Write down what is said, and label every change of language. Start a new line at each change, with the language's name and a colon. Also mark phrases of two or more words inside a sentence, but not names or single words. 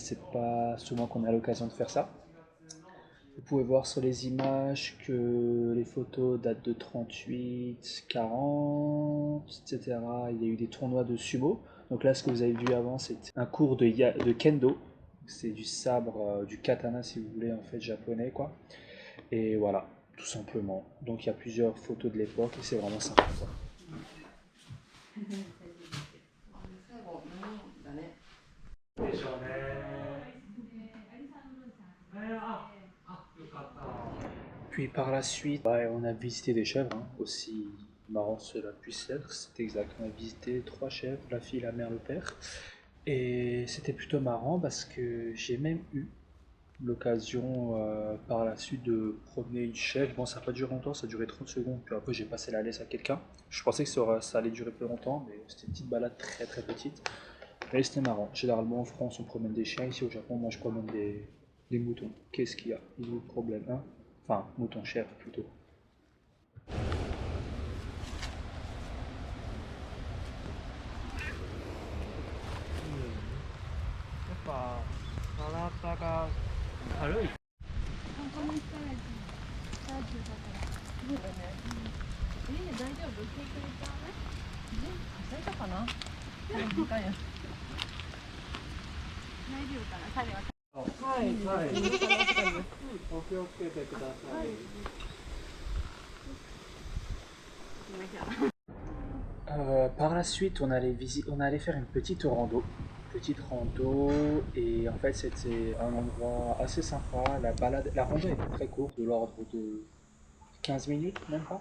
French: C'est pas souvent qu'on a l'occasion de faire ça. Vous pouvez voir sur les images que les photos datent de 38, 40, etc. Il y a eu des tournois de sumo. Donc là, ce que vous avez vu avant, c'était un cours de kendo. C'est du sabre, du katana si vous voulez, en fait, japonais, quoi. Et voilà, tout simplement. Donc il y a plusieurs photos de l'époque et c'est vraiment sympa, quoi.
Japanese: でしょうね。
French: Puis par la suite, ouais, on a visité des chèvres, hein, aussi marrant cela puisse être. C'était exact, on a visité 3 chèvres, la fille, la mère, le père. Et c'était plutôt marrant parce que j'ai même eu l'occasion par la suite de promener une chèvre. Bon, ça n'a pas duré longtemps, ça a duré 30 secondes, puis après j'ai passé la laisse à quelqu'un. Je pensais que ça allait durer plus longtemps, mais c'était une petite balade très très petite. Mais c'était marrant. Généralement en France on promène des chiens, ici au Japon moi je promène des moutons. Qu'est-ce qu'il y a? Il y a de problème, hein? Enfin, mouton chèvre plutôt.
Japanese: やっぱ体が軽い。参考にしたらいいと思う。チャージだから。そうだね。大丈夫？経験ちゃうね。忘れたかな？何回や。大丈夫かな？彼は。はいはい。お気をつけてください。
French: Par la suite, on allait faire une petite rando. Petite rando, et en fait, c'était un endroit assez sympa. La rando était très courte, de l'ordre de 15 minutes, même pas.